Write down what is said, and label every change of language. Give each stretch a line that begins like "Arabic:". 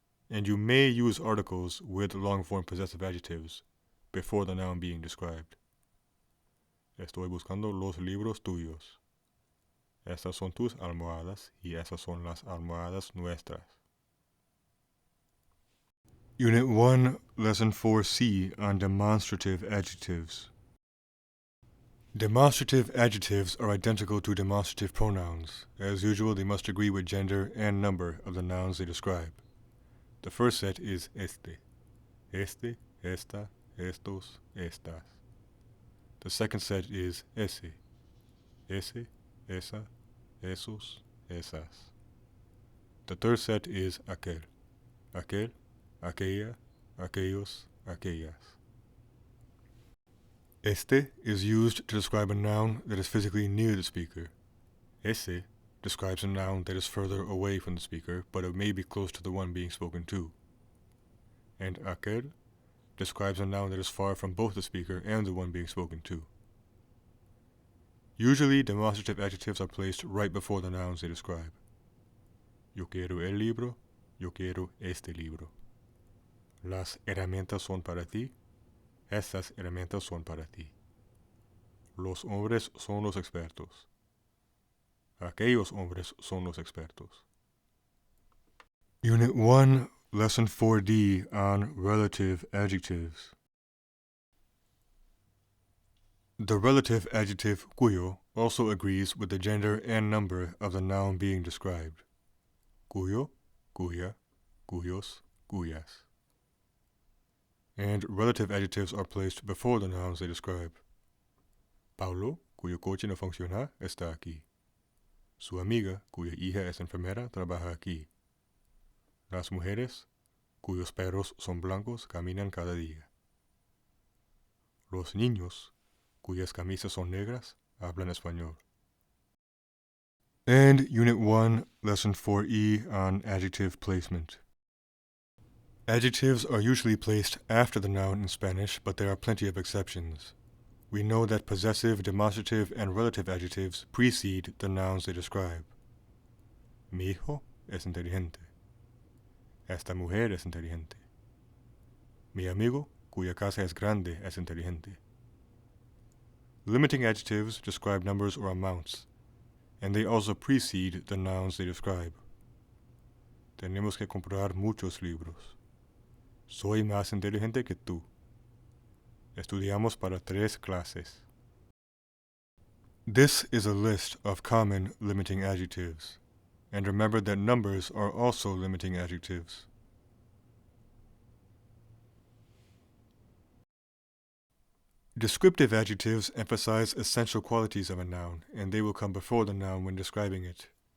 English: And you may use articles with long-form possessive adjectives before the noun being described.
Spanish: Estoy buscando los libros tuyos. Estas son tus almohadas y estas son las almohadas nuestras.
English: Unit 1, Lesson 4C on Demonstrative Adjectives. Demonstrative adjectives are identical to demonstrative pronouns. As usual, they must agree with gender and number of the nouns they describe. The first set is
Spanish: este. Este, esta, estos, estas.
English: The second set is
Spanish: ese. Ese, esa, esos, esas.
English: The third set is
Spanish: aquel. Aquel, aquella, aquellos, aquellas.
English: Este is used to describe a noun that is physically near the speaker. Ese describes a noun that is further away from the speaker, but it may be close to the one being spoken to. And aquel describes a noun that is far from both the speaker and the one being spoken to. Usually, demonstrative adjectives are placed right before the nouns they describe.
Spanish: Yo quiero el libro, yo quiero este libro. Las herramientas son para ti, estas herramientas son para ti. Los hombres son los expertos. Aquellos hombres son los expertos.
English: Unit 1, Lesson 4D on Relative Adjectives. The relative adjective cuyo also agrees with the gender and number of the noun being described.
Spanish: Cuyo, cuya, cuyos, cuyas.
English: And relative adjectives are placed before the nouns they describe.
Spanish: Paulo, cuyo coche no funciona, está aquí. Su amiga, cuya hija es enfermera, trabaja aquí. Las mujeres, cuyos perros son blancos, caminan cada día. Los niños, cuyas camisas son negras, hablan español.
English: And Unit 1, Lesson 4E on Adjective Placement. Adjectives are usually placed after the noun in Spanish, but there are plenty of exceptions. We know that possessive, demonstrative, and relative adjectives precede the nouns they describe.
Spanish: Mi hijo es inteligente. Esta mujer es inteligente. Mi amigo, cuya casa es grande, es inteligente.
English: Limiting adjectives describe numbers or amounts, and they also precede the nouns they describe.
Spanish: Tenemos que comprar muchos libros. Soy más inteligente que tú. Estudiamos para 3 clases.
English: This is a list of common limiting adjectives, and remember that numbers are also limiting adjectives. Descriptive adjectives emphasize essential qualities of a noun, and they will come before the noun when describing it.